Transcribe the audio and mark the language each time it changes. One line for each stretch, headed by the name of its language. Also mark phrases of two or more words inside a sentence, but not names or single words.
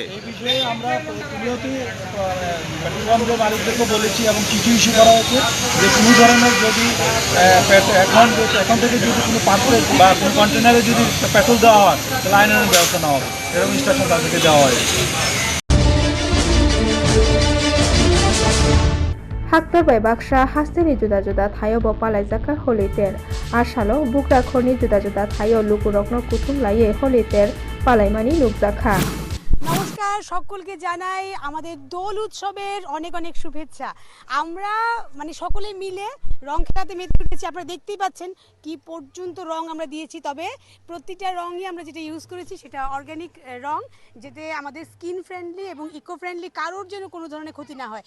Bangla: এই বিষয়ে আমরা প্রতিনিয়তই পেট্রোল পাম্পের মালিকদেরকে বলেছি এবং কিছু ইস্যু করা হয়েছে যে কোনো ধরনের যদি এখন থেকে যদি কোনো পাত্রে বা কোনো কন্টেনারে যদি পেট্রোল দেওয়া হয় তাহলে আইনের ব্যবস্থা নেওয়া হবে, এরকম ইনস্ট্রাকশন তাদেরকে দেওয়া হয়েছে।
Kok Borok: Haktorbai baksa hasteni juda-juda thayo bo palaijaka holiter asalo bukra khorni juda-juda thayo lukurokno kutum laiye holiter palaimani nukjakha।
Bangla: নমস্কার, সকলকে জানাই আমাদের দোল উৎসবের অনেক অনেক শুভেচ্ছা। আমরা সকলে মিলে রং খেলাতে মেতে উঠেছি। আপনারা দেখতেই পাচ্ছেন কি পর্যন্ত রং আমরা দিয়েছি, তবে প্রতিটা রঙই আমরা যেটা ইউজ করেছি সেটা অর্গানিক রং, যেতে আমাদের
English: skin friendly
Bangla: এবং
English: eco friendly,
Bangla: কারোর যেন কোনো ধরনের ক্ষতি না হয়।